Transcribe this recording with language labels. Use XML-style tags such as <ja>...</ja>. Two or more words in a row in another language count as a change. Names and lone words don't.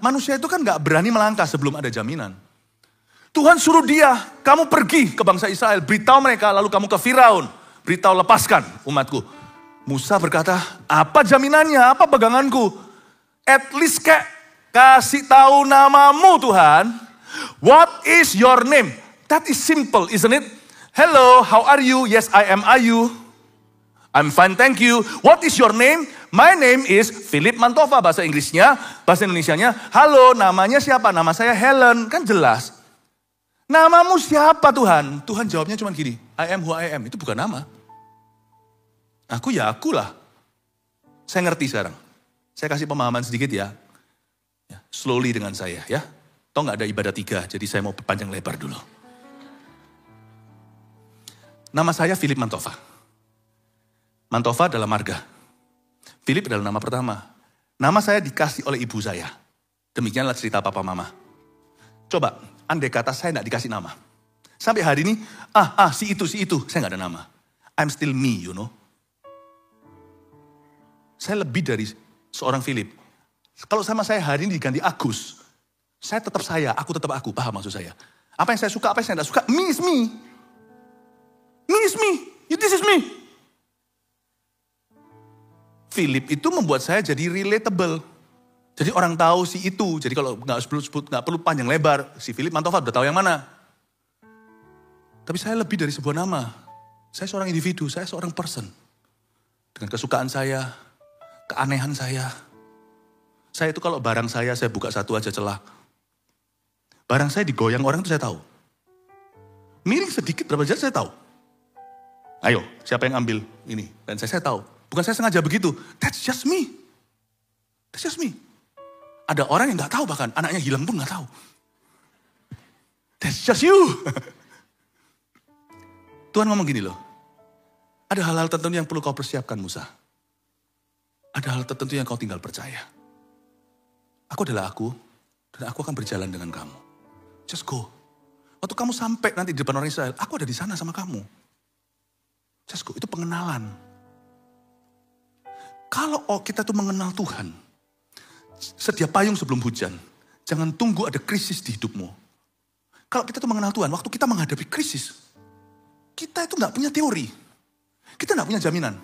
<id>Manusia itu kan gak berani melangkah sebelum ada jaminan. Tuhan suruh dia, kamu pergi ke bangsa Israel. Beritahu mereka, lalu kamu ke Firaun. Beritahu lepaskan umatku. Musa berkata, apa jaminannya, apa peganganku?</id> <en>At least</en> <id>kasih tahu namamu Tuhan.</id> <en>What is your name? That is simple, isn't it? Hello, how are you? Yes, I am. Are you? I'm fine, thank you. What is your name? My name is Philip Mantova,</en> <id>bahasa Inggrisnya. Bahasa Indonesianya, halo, namanya siapa? Nama saya Helen, kan jelas. Namamu siapa Tuhan? Tuhan jawabnya cuma gini,</id> <en>I am who I am.</en> <id>Itu bukan nama. Aku ya akulah. Saya ngerti sekarang. Saya kasih pemahaman sedikit ya. Slowly dengan saya ya. Toh gak ada ibadah 3, jadi saya mau panjang lebar dulu. Nama saya Philip Mantova. Mantova adalah marga. Philip adalah nama pertama. Nama saya dikasih oleh ibu saya. Demikianlah cerita papa mama. Coba, andai kata saya gak dikasih nama. Sampai hari ini, si itu, saya gak ada nama.</id> <en>I'm still me, you know.</en> <id>Saya lebih dari seorang Philip. Kalau sama saya hari ini diganti Agus, saya tetap saya, aku tetap aku, paham maksud saya. Apa yang saya suka, apa yang saya tidak suka,</id> <en>me is me. Me is me, this is me.</en> <id>Philip itu membuat saya jadi relatable. Jadi orang tahu si itu, jadi kalau nggak perlu panjang lebar, si Philip Mantova udah tahu yang mana. Tapi saya lebih dari sebuah nama. Saya seorang individu, saya seorang person. Dengan kesukaan saya, keanehan saya. Saya itu kalau barang saya buka satu aja celah. Barang saya digoyang orang itu saya tahu. Miring sedikit berapa jam saya tahu. Ayo, siapa yang ambil ini? Dan saya tahu. Bukan saya sengaja begitu.</id> <en>That's just me. That's just me.</en> <id>Ada orang yang gak tahu bahkan. Anaknya hilang pun gak tahu.</id> <en>That's just you.</en> <id>Tuhan ngomong gini loh. Ada hal-hal tertentu yang perlu kau persiapkan Musa. Ada hal tertentu yang kau tinggal percaya. Aku adalah aku. Dan aku akan berjalan dengan kamu.</id> <en>Just go.</en> <id>Waktu kamu sampai nanti di depan orang Israel. Aku ada di sana sama kamu.</id> <en>Just go.</en> <id>Itu pengenalan. Kalau kita tuh mengenal Tuhan. Sedia payung sebelum hujan. Jangan tunggu ada krisis di hidupmu. Kalau kita tuh mengenal Tuhan. Waktu kita menghadapi krisis. Kita itu gak punya teori. Kita gak punya jaminan.</id>